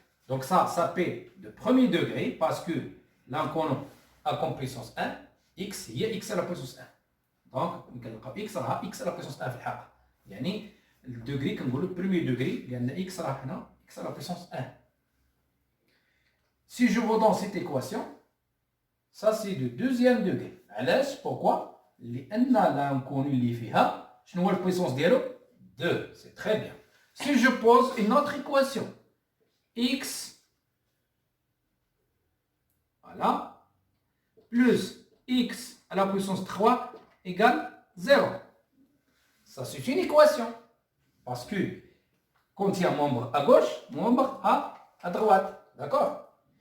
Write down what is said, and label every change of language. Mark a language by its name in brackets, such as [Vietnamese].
[French] Donc ça s'appelle de premier degré parce que l'inconnu a comme puissance 1, x هي x à la puissance 1. Donc, x راها x à la puissance 1 في الحقيقة. يعني الدوغري كنقولوا premier degré لأن x راه هنا x à la puissance 1. Si je vous donne cette équation, ça c'est de deuxième degré. [Arabic] علاش؟ Pourquoi? لأن l'inconnu اللي فيها شنو هو البويسونس ديالو؟ 2. [French] C'est très bien. Si je pose une autre équation, x, voilà, plus x à la puissance 3 égale 0. Ça, c'est une équation. Parce que quand il y a un membre à gauche, membre à droite. D'accord?